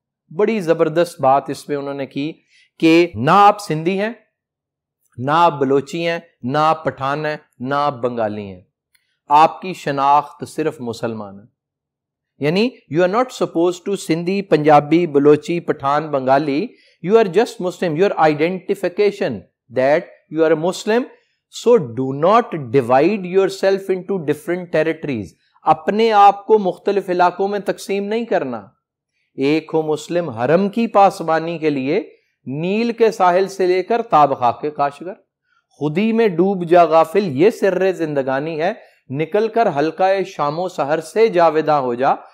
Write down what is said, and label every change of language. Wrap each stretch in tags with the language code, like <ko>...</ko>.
<ur>بڑی زبردست بات اس میں انہوں نے کی کہ نہ آپ سندھی ہیں, نہ آپ بلوچی ہیں, نہ آپ پٹھان ہیں, نہ آپ بنگالی ہیں, آپ کی شناخت صرف مسلمان ہے.</ur> <en>یعنی you are not suppose to Sindhi, Punjabi, Balochi, Pathan, Bengali, you are just Muslim, your identification that you are a Muslim. So do not divide yourself into different territories.</en> <ur>اپنے آپ کو مختلف علاقوں میں تقسیم نہیں کرنا. ایک ہو مسلم حرم کی پاسبانی کے لیے نیل کے ساحل سے لے کر تاب خاک کے کاشگر, خودی میں ڈوب جا غافل یہ سر زندگانی ہے, نکل کر حلقہ شام و سحر سے جاویداں ہو جا.</ur>